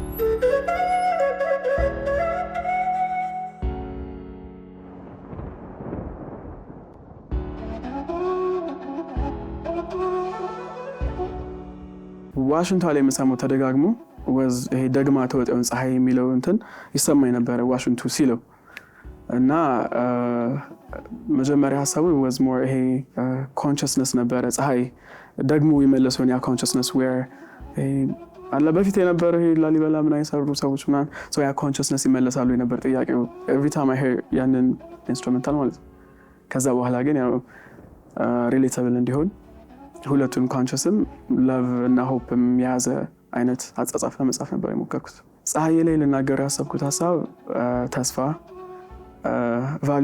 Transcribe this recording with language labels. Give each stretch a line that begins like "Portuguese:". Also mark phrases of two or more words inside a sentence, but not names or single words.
Amharic: ዋሽንቱ ላይ የምሰማው ተደጋግሞ ይሄ ደግማ ተወጣውን ፀሐይ የሚለው እንትን ይሰማኝ ነበር ዋሽንቱ ሲለው እና መጀመሪያ ሀሳቡ
English: was more
Amharic: ይሄ consciousness ነበረ ፀሐይ ደግሞ ይመለሰውን ያ consciousness where አለ በፊት የነበረ ይሄ ላሊበላ ምን አይሰሩ ሰዎች ምናምን so ያ consciousness ይመለሳሉ የነበር ጥያቄው
English: every time I hear
Amharic: ያንን ኢንስትሩሜንታል ማለት ነው። ከዛ በኋላ ግን ያው relatable እንዲሆን ሁለቱም ኮንሺየስም ላቭ እና ሆፕም የያዘ አይነት አጻጻፍ ለመጻፍ ነበር የሞከርኩት። ፀሐይ ላይ ልናገር ያሰብኩት ሀሳብ ተስፋ ቫልዩ